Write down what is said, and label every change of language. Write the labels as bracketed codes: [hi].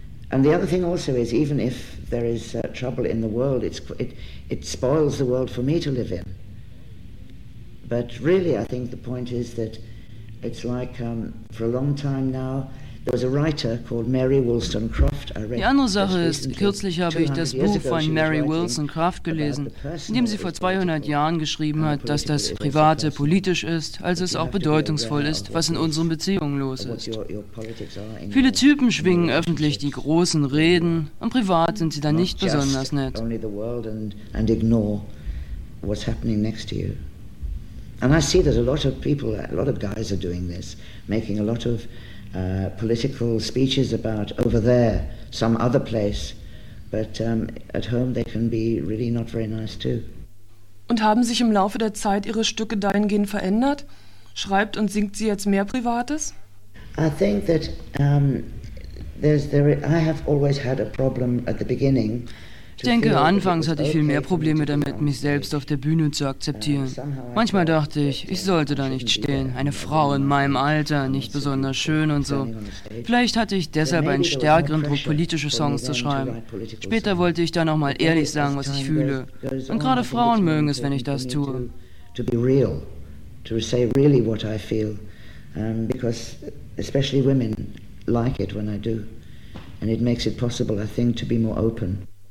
[en] And the other thing also is, even if there is trouble in the world, it spoils the world for me to live in. But really, I think the point is that it's like for a long time now. [de] Die andere Sache ist, kürzlich habe ich das Buch von Mary Wollstonecraft gelesen, in dem sie vor 200 Jahren geschrieben hat, dass das Private politisch ist, also es auch bedeutungsvoll ist, was in unseren Beziehungen los ist. Viele Typen schwingen öffentlich die großen Reden und privat sind sie dann nicht besonders nett. [en] And ignore what's happening next to you. And I see that a lot of people, a lot of guys are doing this, making a lot of political speeches about over there, some other place, but at home they can be really not very nice too. [de] Und haben sich im Laufe der Zeit ihre Stücke dahingehend verändert? Schreibt und singt sie jetzt mehr Privates? [en] I think that I have always had a problem at the beginning. [de] Ich denke, anfangs hatte ich viel mehr Probleme damit, mich selbst auf der Bühne zu akzeptieren. Manchmal dachte ich, ich sollte da nicht stehen, eine Frau in meinem Alter, nicht besonders schön und so. Vielleicht hatte ich deshalb einen stärkeren Druck, politische Songs zu schreiben. Später wollte ich dann auch mal ehrlich sagen, was ich fühle. Und gerade Frauen mögen es, wenn ich das tue. [en] To be real, to say really what I feel, because especially women like it when I do. And it makes it possible, I think, to be more open.